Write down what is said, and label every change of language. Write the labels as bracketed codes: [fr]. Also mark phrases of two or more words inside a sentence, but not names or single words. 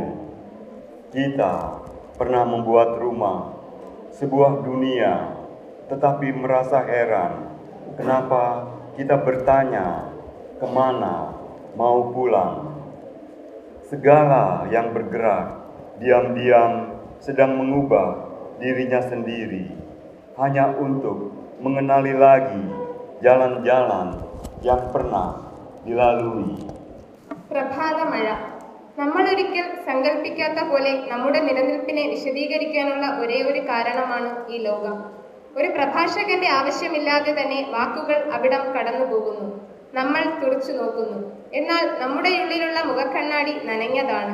[id] Kita pernah membuat rumah, sebuah dunia, tetapi merasa heran kenapa kita bertanya kemana mau pulang. Segala yang bergerak diam-diam sedang mengubah dirinya sendiri hanya untuk mengenali lagi jalan-jalan yang pernah dilalui. [ml] പ്രഭാതമഴ. നമ്മളൊരിക്കൽ സങ്കല്പിക്കാത്ത പോലെ നമ്മുടെ നിലനിൽപ്പിനെ വിശദീകരിക്കാനുള്ള ഒരേ ഒരു കാരണമാണ് ഈ ലോകം. ഒരു പ്രഭാഷകന്റെ ആവശ്യമില്ലാതെ തന്നെ വാക്കുകൾ അവിടം കടന്നു പോകുന്നു. നമ്മൾ തുറച്ചു നോക്കുന്നു. എന്നാൽ നമ്മുടെ ഉള്ളിലുള്ള മുഖക്കണ്ണാടി നനഞ്ഞതാണ്.